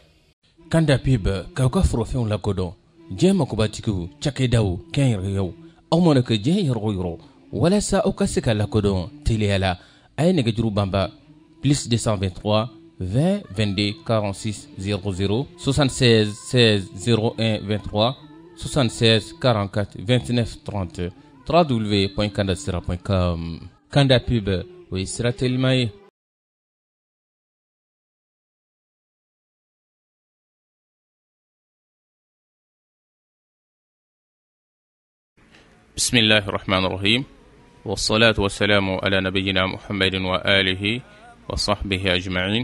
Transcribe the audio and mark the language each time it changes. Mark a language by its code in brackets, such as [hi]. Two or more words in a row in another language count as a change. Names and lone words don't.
[bm] Kanda Pub k'aw ka forofɛnw lakodɔn diɲɛ makobatigiw cakɛdaw kɛnyɛrɛyew aw mana kɛ diɲɛ yɔrɔ yɔrɔ walasa aw ka se ka lakodɔn teliya la a ye nɛgɛjuru banba plus 223 20 22 46 00 76 16 01 23 76 44 29 30 www.kandasira.com. Kanda Pub o ye sira telima ye. [ar] بسم الله الرحمن الرحيم والصلاة والسلام على نبينا محمد وآله وصحبه أجمعين.